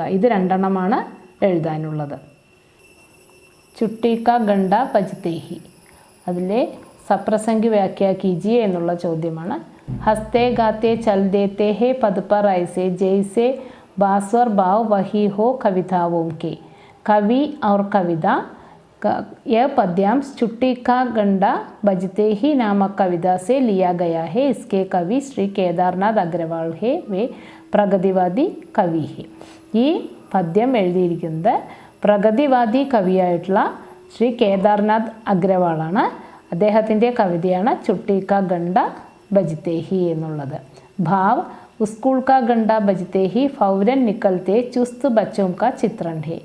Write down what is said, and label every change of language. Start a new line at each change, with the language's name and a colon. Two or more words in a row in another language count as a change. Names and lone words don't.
Malayalam: ഇത് 2 എണ്ണമാണ് എഴുതാനുള്ളത്. ചുട്ടീക്ക ഗണ്ട ബജ്തേ ഹി. അതിലെ
Hindi: सप्रसंग व्याख्या कीजिए
Malayalam: എന്നുള്ള ചോദ്യമാണ്.
Hindi: हँसते गाते चल देते हैं पथ पर ऐसे जैसे बास्वर भाव वही हो कविताओं के. കവി और कविता यह पद्यांश चुट्टी का गंडा बजते ही नामक कविता से लिया गया है. इसके कवि श्री केदारनाथ अग्रवाल है. वे प्रगतिवादी कवि है.
Malayalam: ഈ പദ്യം എഴുതിയിരിക്കുന്നത് പ്രഗതിവാദി കവിയായിട്ടുള്ള ശ്രീ കേദാർനാഥ് അഗ്രവാളാണ്. അദ്ദേഹത്തിൻ്റെ കവിതയാണ് ചുട്ടീക്ക ഗണ്ട ബജ്തേ ഹി എന്നുള്ളത്.
Hindi: भाव स्कूल का घंटा बजते ही फ़ौरन निकलते चुस्त बच्चों का चित्रण है.